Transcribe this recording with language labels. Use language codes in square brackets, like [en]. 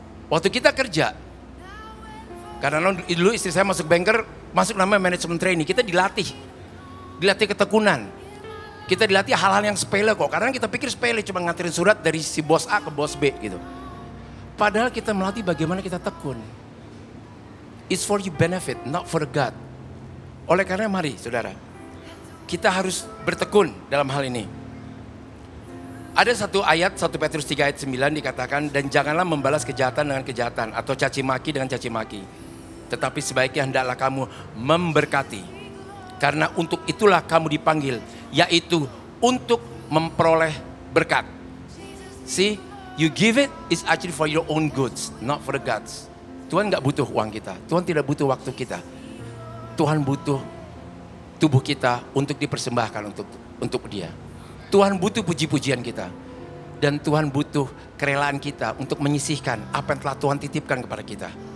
[id] Waktu kita kerja, karena dulu istri saya masuk banker, masuk namanya [en] management training, [id] kita dilatih ketekunan. Kita dilatih hal-hal yang sepele kok. Karena kita pikir sepele cuma nganterin surat dari si bos A ke bos B gitu. Padahal kita melatih bagaimana kita tekun. [en] It's for your benefit, not for God. [id] Oleh karena mari saudara, kita harus bertekun dalam hal ini. Ada satu ayat, 1 Petrus 3 ayat 9 dikatakan, dan janganlah membalas kejahatan dengan kejahatan atau caci maki dengan caci maki. Tetapi sebaiknya hendaklah kamu memberkati. Karena untuk itulah kamu dipanggil, yaitu untuk memperoleh berkat. [en] See, you give it is actually for your own goods, not for the God's. [id] Tuhan gak butuh uang kita, Tuhan tidak butuh waktu kita. Tuhan butuh tubuh kita untuk dipersembahkan untuk Dia. Tuhan butuh puji-pujian kita. Dan Tuhan butuh kerelaan kita untuk menyisihkan apa yang telah Tuhan titipkan kepada kita.